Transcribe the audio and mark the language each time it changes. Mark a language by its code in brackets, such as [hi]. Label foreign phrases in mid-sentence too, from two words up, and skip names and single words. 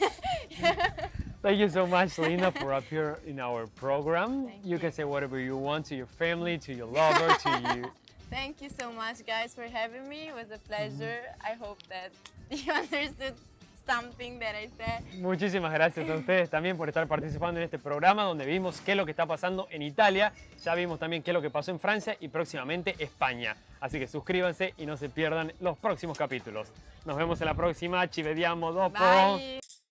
[en] Thank you so much, Linda, for appearing in our program. Thank You you. can say whatever you want to your family, to your lover, to you. Thank you so much, guys, for having me. It was a pleasure. I hope that you understood something that I said. [es] Muchísimas gracias a ustedes también por estar participando en este programa donde vimos qué es lo que está pasando en Italia, ya vimos también qué es lo que pasó en Francia y próximamente España. Así que suscríbanse y no se pierdan los próximos capítulos. Nos vemos en la próxima. [it] Ci vediamo dopo. [en] Bye.